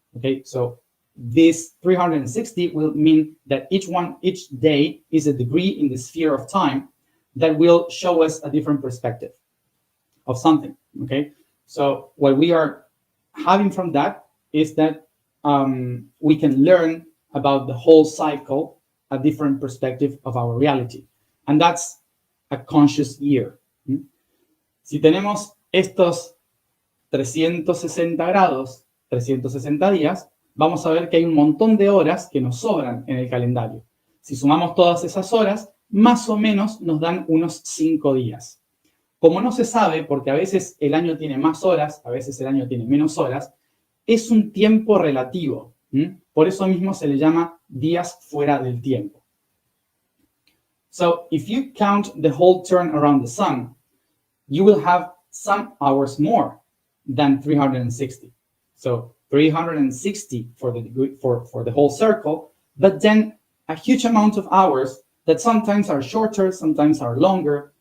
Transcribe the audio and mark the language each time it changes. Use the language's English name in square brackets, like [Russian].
[English] Okay, so this 360 will mean that each day is a degree in the sphere of time that will show us a different perspective of something. Okay, so what we are having from that is that we can learn about the whole cycle, a different perspective of our reality, and that's a conscious year. [Spanish] Si tenemos estos 360 grados, 360 días, vamos a ver que hay un montón de horas que nos sobran en el calendario. Si sumamos todas esas horas, más o menos nos dan unos 5 días. Como no se sabe, porque a veces el año tiene más horas, a veces el año tiene menos horas, es un tiempo relativo. Por eso mismo se le llama días fuera del tiempo. [English] So, if you count the whole turn around the sun, you will have some hours more than 360. So 360 for the whole circle, but then a huge amount of hours that sometimes are shorter, sometimes are longer.